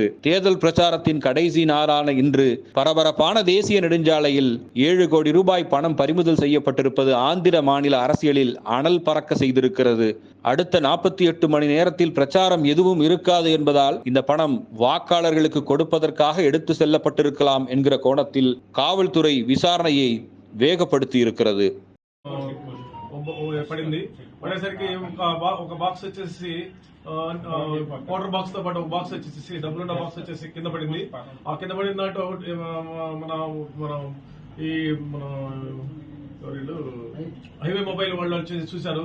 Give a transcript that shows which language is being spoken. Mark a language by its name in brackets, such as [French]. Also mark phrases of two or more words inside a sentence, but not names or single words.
[Tamil] தேர்தல் பிரச்சாரத்தின் கடைசி நாளான இன்று பரபரப்பான தேசிய நெடுஞ்சாலையில் 7 கோடி ரூபாய் பணம் பறிமுதல் செய்யப்பட்டிருப்பது ஆந்திர மாநில அரசியலில் அனல் பறக்க செய்திருக்கிறது. அடுத்த 48 மணி நேரத்தில் பிரச்சாரம் எதுவும் இருக்காது என்பதால் இந்த பணம் வாக்காளர்களுக்கு கொடுப்பதற்காக எடுத்து செல்லப்பட்டிருக்கலாம் என்கிற கோணத்தில் காவல்துறை விசாரணையை வேகப்படுத்தி இருக்கிறது. [Telugu] పడేసరికి ఒక బాక్స్ వచ్చేసి [English] water box [Telugu] తో పాటు ఒక బాక్స్ వచ్చేసి డబ్బులున్న బాక్స్ వచ్చేసి కింద పడింది. ఆ కింద పడిన దాంట్లో మన ఈ మన [English] highway mobile [Telugu] వాళ్ళు వచ్చి చూశారు.